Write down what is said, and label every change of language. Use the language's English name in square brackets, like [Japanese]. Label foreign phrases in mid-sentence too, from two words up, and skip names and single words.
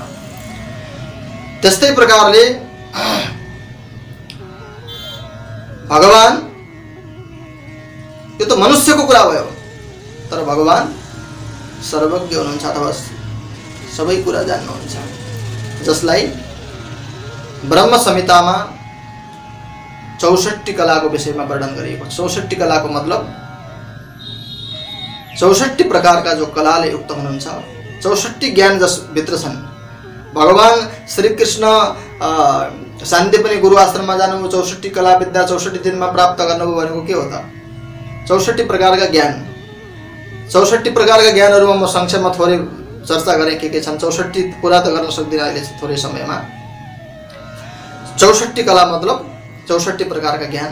[Nepali] त्यस्तै प्रकारले भगवान, यो त मनुष्यको कुरा भयो, तर भगवान सर्वज्ञ हुनुहुन्छ अथवा सबै कुरा जान्नुहुन्छ, जसलाई ब्रह्म संहितामा 64 कलाको विषयमा वर्णन गरिएको छ। 64 कलाको मतलब 64 प्रकारका जो कलाले युक्त हुनुहुन्छ, 64 ज्ञान जस भित्र छन्। भगवान श्री कृष्ण शान्तिपनि गुरु आश्रममा जानुभयो, 64 कला विद्या 64 दिनमा प्राप्त गर्नुभयो भनेको के हो त? 64 प्रकारका ज्ञान। 64 प्रकारका ज्ञानहरुमा म संक्षेपमा थोरै चर्चा गरेँ के छन्। 64 पुरा त गर्न सक्दिनँ अहिले थोरै समयमा। 64 कला मतलब 64 प्रकारका ज्ञान।